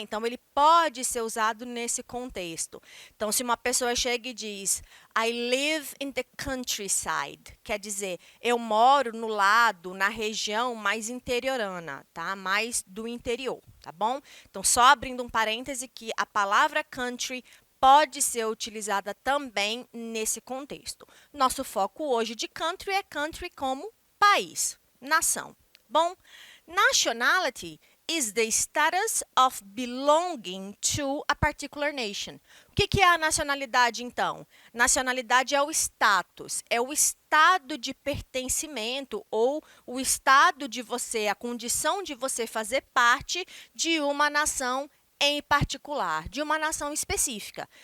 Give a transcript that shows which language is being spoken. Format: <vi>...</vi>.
<pt>Então, ele pode ser usado nesse contexto. Então, se uma pessoa chega e diz</pt> <en>I live in the countryside,</en> <pt>quer dizer, eu moro no lado, na região mais interiorana, tá? Mais do interior, tá bom? Então, só abrindo um parêntese que a palavra country pode ser utilizada também nesse contexto. Nosso foco hoje de country é country como país, nação.</pt> <en>Bom, nationality is the status of belonging to a particular nation.</en> <pt>O que é a nacionalidade, então? Nacionalidade é o status, é o estado de pertencimento ou o estado de você, a condição de você fazer parte de uma nação em particular, de uma nação específica.</pt>